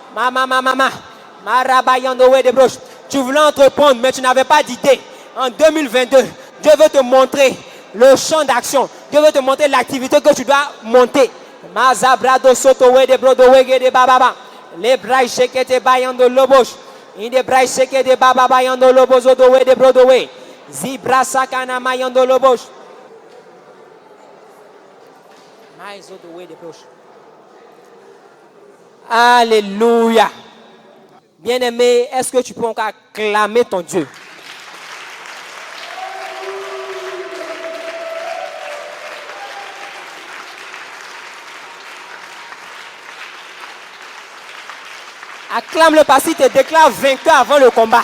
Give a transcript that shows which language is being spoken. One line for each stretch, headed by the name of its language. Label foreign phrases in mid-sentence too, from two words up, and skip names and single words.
French: Tu voulais entreprendre, mais tu n'avais pas d'idée. En 2022, Dieu veut te montrer le champ d'action. Dieu veut te montrer l'activité que tu dois monter. Les bras shekete bayando lobos. Inde bras shekete baba bayando lobos odowe de brodowe. Zibra sakana mayando lobos. Mais odowe de broche. Alléluia. Bien-aimé, est-ce que tu peux encore acclamer ton Dieu? Acclame-le parce qu'il te déclare vainqueur avant le combat.